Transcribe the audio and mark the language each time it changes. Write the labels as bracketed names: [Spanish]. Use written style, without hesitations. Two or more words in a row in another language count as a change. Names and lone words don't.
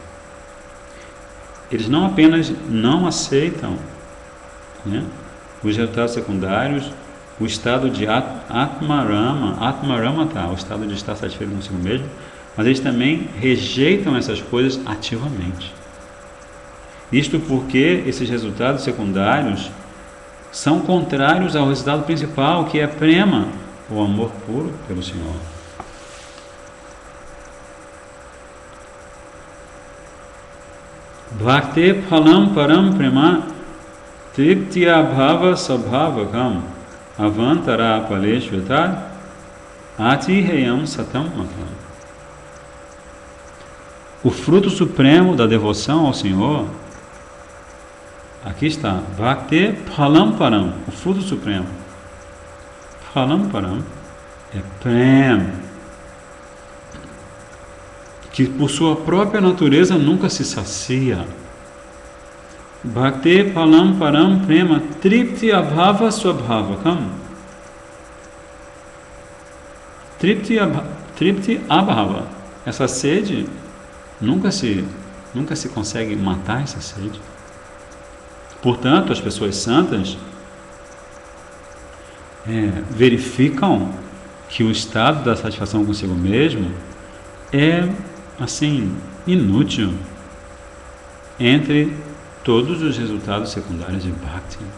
[Portuguese] eles não apenas não aceitam, né, os resultados secundários, o estado de Atmaramata, o estado de estar satisfeito consigo mesmo, mas eles também rejeitam essas coisas ativamente. Isto porque esses resultados secundários são contrários ao resultado principal, que é prema, o amor puro pelo Senhor. [Sanskrit] Bhakti phalam param prema triptya bhava sabhavakam avantara paleshvatad atiheyam satam matam. [Portuguese] O fruto supremo da devoção ao Senhor, aqui está, [Sanskrit] Bhakti phalam param, [Portuguese] o fruto supremo. [Sanskrit] Phalam param [Portuguese] é prem, que por sua própria natureza nunca se sacia. [Sanskrit] Bhakti phalam param prema tripti abhava swabhavakam. Tripti abhava, [Portuguese] essa sede nunca se consegue matar essa sede. Portanto, as pessoas santas verificam que o estado da satisfação consigo mesmo é assim inútil entre todos os resultados secundários de Bhakti.